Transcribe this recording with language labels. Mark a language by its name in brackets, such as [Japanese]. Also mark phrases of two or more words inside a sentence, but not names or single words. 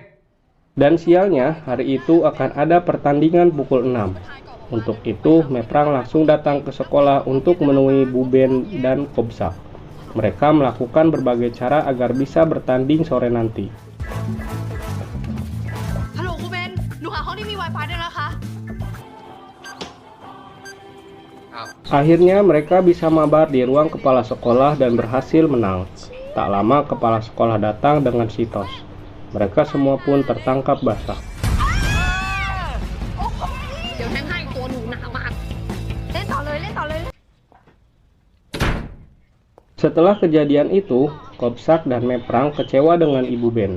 [Indonesian] Dan sialnya, hari itu akan ada pertandingan pukul 6. Untuk itu, Maprang langsung datang ke sekolah untuk menemui Buben dan Kobsak. Mereka melakukan berbagai cara agar bisa bertanding sore nanti. [Thai] ฮัลโหลครูเบนหนูหาห้องที่มี Wi-Fi ได้แล้วนะคะ อ [Indonesian] Akhirnya mereka bisa mabar di ruang kepala sekolah dan berhasil menang. Tak lama kepala sekolah datang dengan sitos. Mereka semua pun tertangkap basah. Setelah kejadian itu, Kopsak dan Meprang kecewa dengan Ibu Ben.